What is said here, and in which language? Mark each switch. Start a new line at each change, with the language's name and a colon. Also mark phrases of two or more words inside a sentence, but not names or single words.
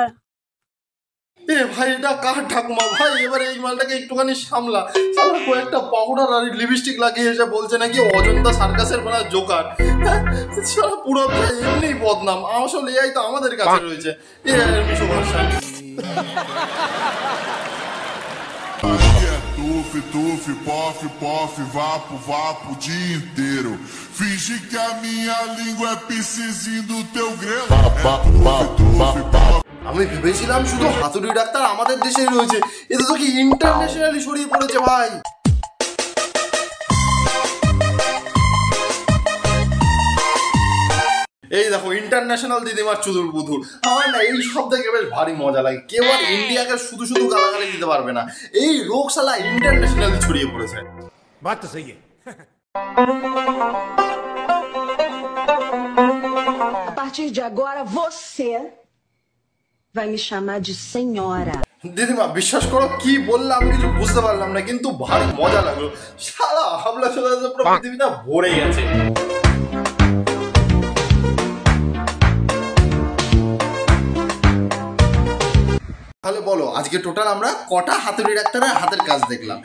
Bangla: এ ভাই এটা কার ঠাকুমা ভাই? এবারে এই মালটাকে একটুখানি সামলা। শালা কয়েকটা পাউডার আর লিপস্টিক লাগিয়ে এসে বলছে নাকি অজন্তা সার্কাসের মানে জোকার। শালা পুরো এমনি বদনাম। আসলে এই তো আমাদের কাছে রয়েছে এ মিশো ভার্সন।
Portuguese: Tufe, tufe, pof, pof, vapo, vapo o dia inteiro. Finge que a minha língua é piscizinho do teu grelo.
Bangla: আমি ভেবেছিলাম শুধু হাতুড়ি ডাক্তার আমাদের দেশেই রয়েছে, এটা তো কি ইন্টারন্যাশনালি ছড়িয়ে পড়েছে ভাই। এই দেখো ইন্টারন্যাশনাল দিদিমার চুদুর বুধুর। আমার না এই সব দেখে বেশ ভারী মজা লাগে। কেউ আর ইন্ডিয়াকে শুধু শুধু গালাগালি দিতে পারবে না, এই রোগ শালা ইন্টারন্যাশনালি ছড়িয়ে পড়েছে।
Hindi: बात तो सही है।
Portuguese: A partir de agora, você vai me chamar de senhora.
Bangla: দিদিমা বিশ্বাস করো কি বললাম আমি কিছু বুঝতে পারলাম না, কিন্তু ভারী মজা লাগলো। সারা হাবলা চলে যাচ্ছে, পুরো পৃথিবীটা ভরে গেছে। তাহলে বলো আজকে টোটাল আমরা কটা হাতুড়ি ডাক্তারের হাতের কাজ দেখলাম?